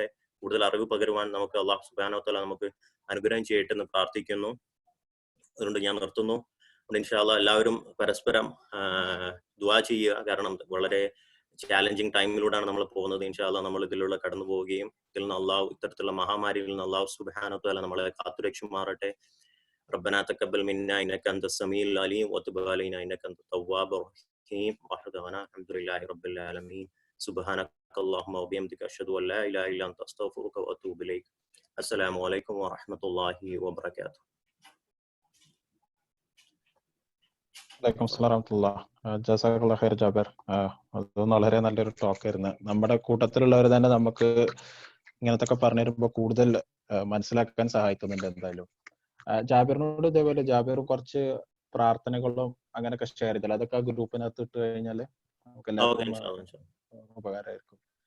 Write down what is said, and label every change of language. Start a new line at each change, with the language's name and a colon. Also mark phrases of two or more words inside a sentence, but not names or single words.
Malayalam: കൂടുതൽ അറിവ് പകരുവാൻ നമുക്ക്
Arabic: الله سبحانه وتعالى
Malayalam: നമുക്ക് അനുഗ്രഹം ചെയ്യട്ടെ എന്ന് പ്രാർത്ഥിക്കുന്നു. അതുകൊണ്ട് ഞാൻ നിർത്തുന്നു.
Arabic: إن شاء الله
Malayalam: എല്ലാവരും പരസ്പരം ദുആ ചെയ്യുക, കാരണം വളരെ
English: challenging time-ിലൂടെയാണ്
Malayalam: നമ്മൾ പോകുന്നത്.
Arabic: إن شاء الله
Malayalam: നമ്മൾ ഇതിലൂടെ കടന്നു പോവുകയും ഇതിൽ നിന്ന് ഇത്തരത്തിലുള്ള മഹാമാരിയിൽ നിന്ന്
Arabic: الله سبحانه وتعالى
Malayalam: നമ്മളെ കാത്തുരക്ഷമാറട്ടെ.
Arabic: ربنا تقبل منا انك انت السميع العليم وتب علينا انك انت التواب الرحيم واخر دعوانا الحمد لله رب العالمين سبحانك اللهم وبحمدك اشهد ان لا اله الا انت استغفرك واتوب اليك. السلام عليكم ورحمه الله وبركاته. وعليكم السلام ورحمة الله. جزاك الله خير
Malayalam: ജാബിർ. അത് വളരെ നല്ലൊരു ടോക്ക് ആയിരുന്നു. നമ്മുടെ കൂട്ടത്തിലുള്ളവർ തന്നെ നമുക്ക് ഇങ്ങനത്തെ ഒക്കെ പറഞ്ഞു തരുമ്പോൾ കൂടുതൽ മനസ്സിലാക്കാൻ സഹായിക്കുന്നുണ്ട്. എന്തായാലും ജാബിറിനോട് ഇതേപോലെ ജാബിർ കുറച്ച് പ്രാർത്ഥനകളും അങ്ങനെയൊക്കെ ഷെയർ ചെയ്താൽ അതൊക്കെ ആ ഗ്രൂപ്പിനകത്ത് ഇട്ട് കഴിഞ്ഞാൽ നമുക്ക് എല്ലാവർക്കും ഉപകാരമായിരിക്കും.